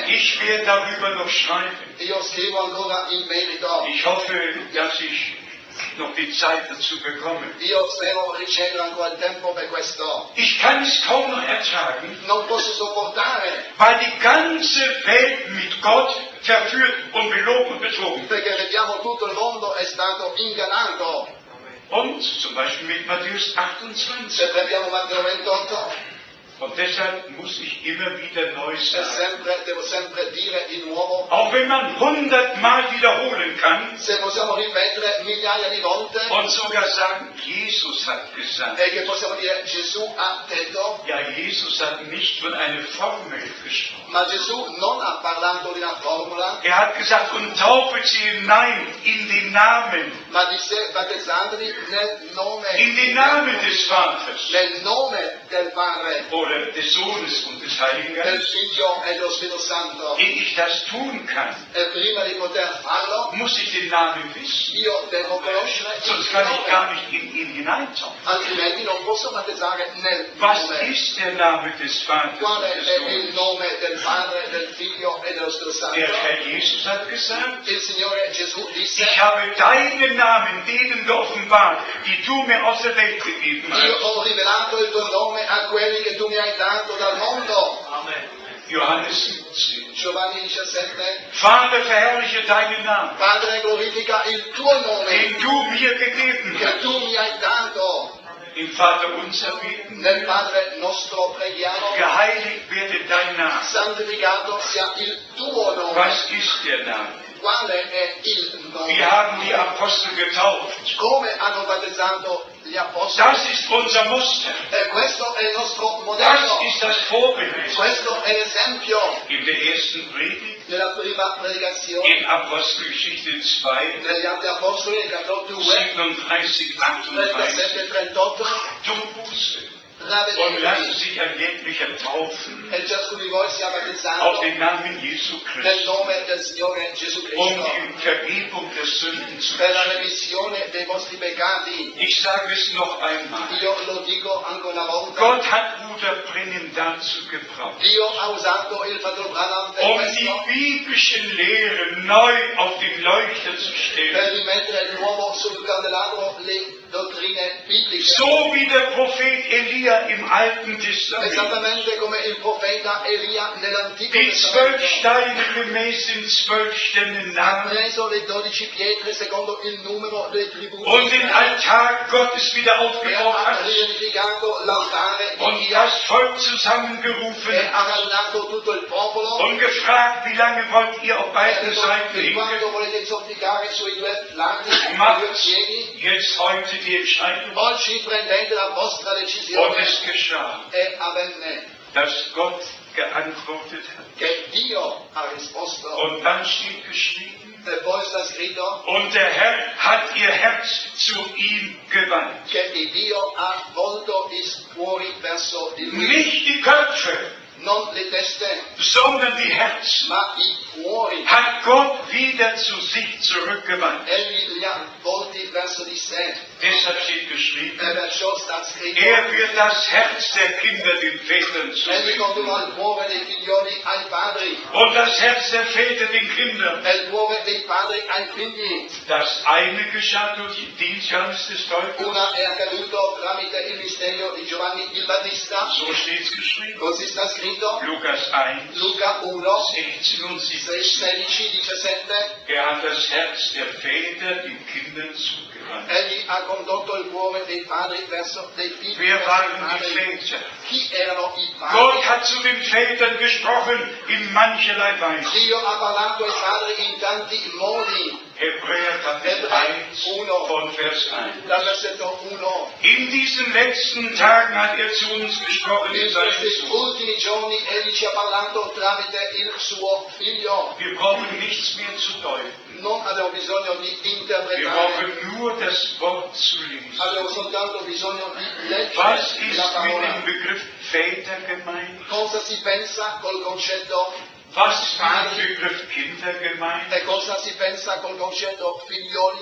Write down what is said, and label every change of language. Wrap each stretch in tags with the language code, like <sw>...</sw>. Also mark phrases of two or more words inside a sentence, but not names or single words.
<de>Ich werde darüber noch schreiben.</de> <it>Io scrivo ancora in merito.</it> <de>Ich hoffe, dass ich noch die Zeit dazu bekomme.</de> <it>Io spero ricevere ancora il tempo per questo.</it> <de>Ich kann es kaum noch ertragen,</de> <it>Non posso sopportare,</it> <de>weil die ganze Welt mit Gott verführt und belogen und betrogen wird.</de> <it>perché vediamo tutto il mondo è stato ingannato.</it> <de>Und zum Beispiel mit Matthäus 28.</de> <it>Se prendiamo Matteo 28,</it> <de>Und deshalb muss ich immer wieder neu sagen.</de> <it>devo sempre dire di nuovo,</it> <de>Auch wenn man 100-mal wiederholen kann</de> <it>se possiamo ripetere migliaia di volte,</it> <de>und sogar sagen, Jesus hat gesagt.</de> <it>e che possiamo dire Gesù ha detto,</it> <de>Ja, Jesus hat nicht von einer Formel gesprochen.</de> <it>ma Gesù non ha parlato di una formula,</it> <de>Er hat gesagt, und taufet sie hinein in den Namen,</de> <it>ma disse battezzateli nel nome,</it> <de>in den Namen des Vaters</de> <it>nel nome del Padre,</it> <de>oder des Sohnes und des Heiligen</de> <it>del</it> <de>Geistes.</de> <it>Figlio e dello Spirito Santo.</it> <de>Ehe ich das tun kann,</de> <it>E prima di poter farlo,</it> <de>muss ich den Namen wissen.</de> <it>io devo conoscere il</it> <de>Sonst kann ich</de> <it>nome,</it> <de>gar nicht in ihn hineintauchen.</de> <it>altrimenti non posso battezzare nel</it> <de>Was</de> <it>nome.</it> <de>ist der Name des Vaters</de> <it>Qual</it> <de>und</de> <it>è</it> <de>des</de> <it>il</it> <de>Sohnes?</de> <it>nome del Padre, del Figlio e dello Spirito Santo?</it> <de>Der Herr Jesus hat gesagt,</de> <it>Il Signore Gesù disse:</it> <de>ich habe deinen Namen denen geoffenbart, die du mir aus der Welt gegeben</de> <it>io</it> <de>hast.</de> <it>ho rivelato il tuo nome a quelli che tu mi hai dato dal mondo.</it> <de>Johannes 17.</de> <it>Giovanni 17.</it> <de>Vater, verherrliche deinen Namen,</de> <it>Padre, glorifica il tuo nome</it> <de>den du mir gegeben</de> <it>che</it> <de>hast.</de> <it>tu mi hai dato.</it> <de>Im Vater unser beten,</de> <it>Nel Padre nostro preghiamo:</it> <de>geheiligt werde dein Name.</de> <it>santificato sia il tuo nome.</it> <de>Was ist der Name?</de> <it>Quale è il</it> <de>Wir</de> <it>nome?</it> <de>haben die Apostel getauft.</de> <it>Come hanno battezzato gli apostoli?</it> <de>Das ist unser Muster.</de> <it>E questo è il nostro</it> <de>Das</de> <it>modello.</it> <de>ist das Vorbild.</de> <it>Questo è l'esempio.</it> <de>In der ersten Predigt,</de> <it>Nella prima predicazione</it> <de>in Apostelgeschichte 2,</de> <it>degli Atti Apostoli, nel capitolo 2,</it> <de>37, 38,</de> <it>37 e 38,</it> <de>tut Buße und</de> <it>ravvedetevi</it> <de>lassen sich ein wirklicher taufen</de> <it>e ciascuno di voi sia</it> <de>auf</de> <it>battezzato</it> <de>den Namen Jesu</de> <it>nel</it> <de>Christi,</de> <it>nome del Signore Gesù</it> <de>um</de> <it>Cristo</it> <de>die Vergebung der Sünden zu</de> <it>per la</it> <de>bekommen.</de> <it>remissione dei vostri peccati.</it> <de>Ich sage es noch einmal.</de> <it>Io lo dico ancora una volta.</it> <de>Gott hat Bruder Brenhem dazu gebraucht,</de> <it>Dio ha usato il fratello Branham per</it> <de>um die</de> <it>questo,</it> <de>biblischen Lehren neu auf den Leuchter zu stellen.</de> <it>per rimettere di nuovo sul candelabro le dottrine bibliche.</it> <de>So wie der Prophet Elia im Alten Testament</de> <it>Esattamente come il profeta Elia nell'Antico</it> <de>die 12</de> <it>Testamento</it> <de>Steine gemäß den 12 Stämmen</de> <it>ha</it> <de>nahm</de> <it>preso le 12 pietre secondo il numero delle tribù</it> <de>und den Altar Gottes wieder</de> <it>e</it> <de>aufgebaut</de> <it>ha</it> <de>hat</de> <it>riedificato l'altare di</it> <de>und</de> <it>Dio</it> <de>das Volk</de> <it>e</it> <de>zusammengerufen</de> <it>ha</it> <de>hat</de> <it>radunato tutto il popolo</it> <de>und gefragt, wie lange wollt ihr auf</de> <it>e ha</it> <de>beiden</de> <it>detto:</it> <de>Seiten</de> <it>fin</it> <de>liegen?</de> <it>quando volete zoppicare sui due lati,</it> <de>Macht</de> <it>sui due piedi,</it> <de>jetzt heute die Entscheidung.</de> <it>oggi prendete la vostra</it> <de>Und</de> <it>decisione.</it> <de>es geschah,</de> <it>E avvenne</it> <de>dass Gott geantwortet hat.</de> <it>che Dio ha risposto.</it> <de>Und dann steht geschrieben,</de> <it>E poi sta scritto</it> <de>und der Herr hat ihr Herz zu ihm gewandt.</de> <it>che il Dio ha volto i cuori verso di lui,</it> <de>Nicht die Köpfe,</de> <it>non le teste,</it> <de>sondern die Herzen.</de> <it>ma i fuori.</it> <de>hat Gott wieder zu sich zurückgewandt.</de> <it>Egli li ha volti verso di sé.</it> <de>Deshalb steht geschrieben,</de> <it>Perciò sta scritto,</it> <de>wird das Herz der Kinder den Vätern</de> <it>egli</it> <de>zuwenden</de> <it>condurrà il cuore dei figlioli ai padri</it> <de>und das Herz der Väter den Kindern.</de> <it>e il cuore dei padri ai figli.</it> <de>Das eine geschah durch den Dienst Johannes des Täufers,</de> <it>Una è accaduto tramite il mistero di Giovanni il Battista,</it> <de>so steht es geschrieben.</de> <it>così sta scritto,</it> <de>Lukas 1,</de> <it>Luca 1,</it> <de>16 und 17.</de> <it>16, 17,</it> <de>Hat das Herz der Väter den Kindern zugewandt.</de> <it>egli ha condotto il cuore dei padri verso dei figli.</it> <de>Wer</de> <it>verso</it> <de>waren</de> <it>i</it> <de>die</de> <it>padri.</it> <de>Väter?</de> <it>Chi erano i</it> <de>Gott</de> <it>padri?</it> <de>hat zu den Vätern gesprochen in mancherlei Weise.</de> <it>Dio ha parlato ai padri in tanti modi.</it> <de>Hebräer Kapitel 1 von Vers 1.</de> <it>Dal versetto 1.</it> <de>In diesen letzten Tagen hat er zu uns gesprochen in</de> <it>In</it> <de>seinem</de> <it>questi</it> <de>Sohn.</de> <it>ultimi giorni egli ci ha parlato tramite il suo figlio.</it> <de>Wir brauchen nichts mehr zu deuten.</de> <it>Non abbiamo bisogno di</it> <de>Wir</de> <it>interpretare,</it> <de>brauchen nur das Wort zu lesen.</de> <it>abbiamo soltanto bisogno di</it> <de>Was</de> <it>leggere</it> <de>ist</de> <it>la</it> <de>mit</de> <it>parola.</it> <de>dem Begriff Väter gemeint?</de> <it>Cosa si pensa col concetto</it> <de>Was ist mit dem Begriff Kinder gemeint?</de> <it>e cosa si pensa col concetto figlioli?</it>